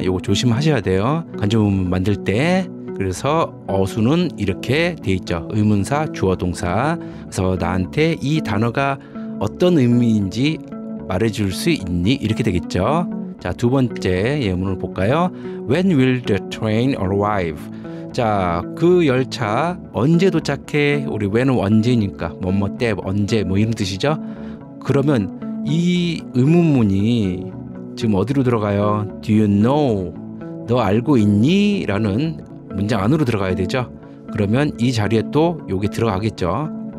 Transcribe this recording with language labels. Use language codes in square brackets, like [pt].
[ko] 이거 조심하셔야 돼요. 간접 의문문 만들 때. 그래서 어순은 이렇게 돼 있죠. 의문사 주어 동사. 그래서 나한테 이 단어가 어떤 의미인지 말해줄 수 있니? 이렇게 되겠죠. 자, 두 번째 예문을 볼까요? [en] When will the train arrive? [ko] 자, 그 열차 언제 도착해? 우리 when은 언제니까 뭐뭐 때 언제 뭐 이런 뜻이죠. 그러면 이 의문문이 지금 어디로 들어가요? [en] Do you know? [ko] 너 알고 있니? 라는 문장 안으로 들어가야 되죠. 그러면 이 자리에 또 여기 들어가겠죠.